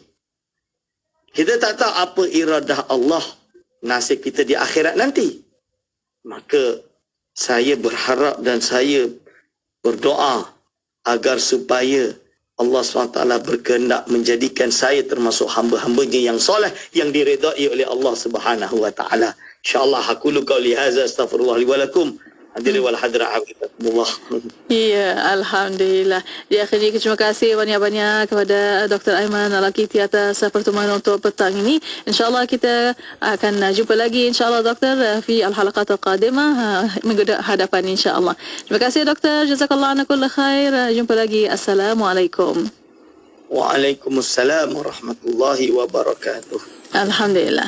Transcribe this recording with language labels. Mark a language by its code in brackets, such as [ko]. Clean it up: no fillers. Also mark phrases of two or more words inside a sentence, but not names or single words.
[ms] Kita tak tahu apa iradah Allah nasib kita di akhirat nanti. Maka saya berharap dan saya berdoa agar supaya Allah SWT berkehendak menjadikan saya termasuk hamba-hambanya yang soleh, yang diredai oleh Allah [ar] سبحانه وتعالى. إن شاء الله أقول قولي هذا أستغفر الله لي ولكم. حاضرين والحاضرات حفظكم الله. [ms] Ya, Alhamdulillah. Di akhirnya terima kasih banyak-banyak kepada Dr. Aiman Al-Akiti atas pertemuan untuk petang ini. InsyaAllah kita akan jumpa lagi insyaAllah Doktor [ar] في الحلقات القادمة [ms] minggu hadapan insyaAllah. Terima kasih Doktor. [ar] جزاك الله عنا كل خير. [ms] Jumpa lagi. Assalamualaikum. [ar] وعليكم السلام ورحمة الله وبركاته. Alhamdulillah.